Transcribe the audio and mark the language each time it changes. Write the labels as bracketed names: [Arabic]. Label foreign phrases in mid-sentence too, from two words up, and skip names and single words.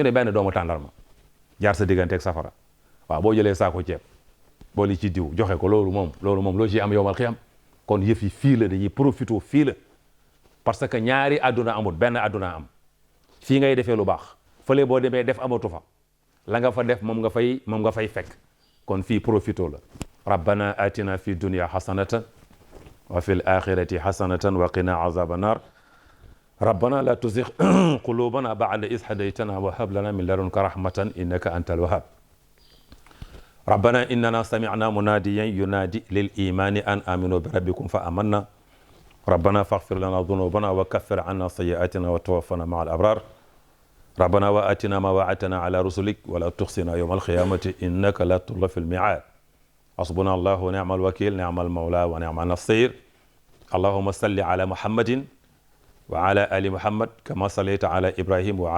[Wolof] ne benn doomu tàndarma jaar sa digganteeg safara waaw boo jëlee saako ceeb boo li ci diw joxe ko loolu moom loo ci am [Arabic] يوم القيامة [Wolof] kon yëf yi fii la dañuy profité fii la parce que ñaari àdduna amul benn àdduna am fii ngay defee lu baax fële boo demee def amatu fa la nga fa def moom nga fay fekk kon fii profité la [Arabic] ربنا آتنا في الدنيا حسنة وفي الآخرة حسنة وقنا عذاب النار ربنا لا تزغ قلوبنا بعد إذ هديتنا وهب لنا من لدنك رحمة إنك أنت الوهاب ربنا إننا سمعنا مناديا ينادي للإيمان أن آمنوا بربكم فآمنا ربنا فاغفر لنا ذنوبنا وكفر عنا سيئاتنا وتوفنا مع الأبرار ربنا وآتنا ما وعدتنا على رسلك ولا تخزنا يوم القيامة إنك لا تخلف الميعاد حسبنا الله ونعم الوكيل نعم المولى ونعم النصير اللهم صل على محمد وعلى آل محمد كما صليت على إبراهيم و